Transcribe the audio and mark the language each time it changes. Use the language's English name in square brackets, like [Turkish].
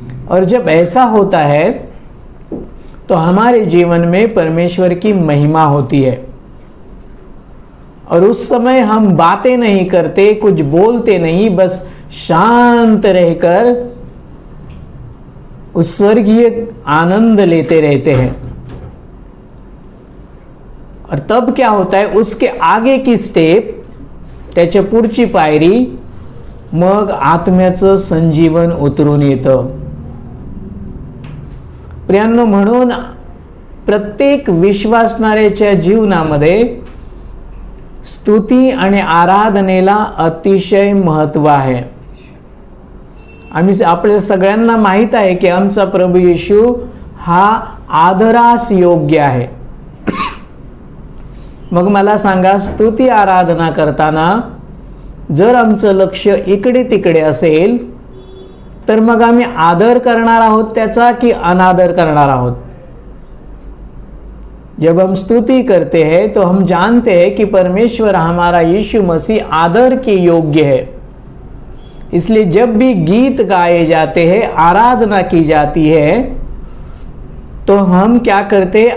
[Hindi] और जब ऐसा होता है तो हमारे जीवन में परमेश्वर की महिमा होती है. और उस समय हम बातें नहीं करते, कुछ बोलते नहीं, बस शांत रहकर उस स्वर्गीय आनंद लेते रहते हैं. और तब क्या होता है, उसके आगे की स्टेप, [Marathi] त्याच्या पुढची पायरी, मग आत्म्याचं संजीवन उतरून येतं. प्रियांनो, म्हणून प्रत्येक विश्वासणाऱ्याच्या जीवनामध्ये स्तुती आणि आराधनेला अतिशय महत्त्व आहे. आपल्या सगळ्यांना माहित आहे की आमचा प्रभू येशू हा आदरास योग्य आहे. मग मला सांगा, स्तुती आराधना करताना जर आमचं लक्ष इकडे तिकडे असेल तर मग आम्ही आदर करणार आहोत त्याचा की अनादर करणार आहोत? [Hindi] जब हम स्तुति करते हैं तो हम जानते हैं कि परमेश्वर हमारा यीशु मसीह आदर के योग्य है. इसलिए जब भी गीत गाए जाते हैं, आराधना की जाती है, तो हम क्या करते हैं?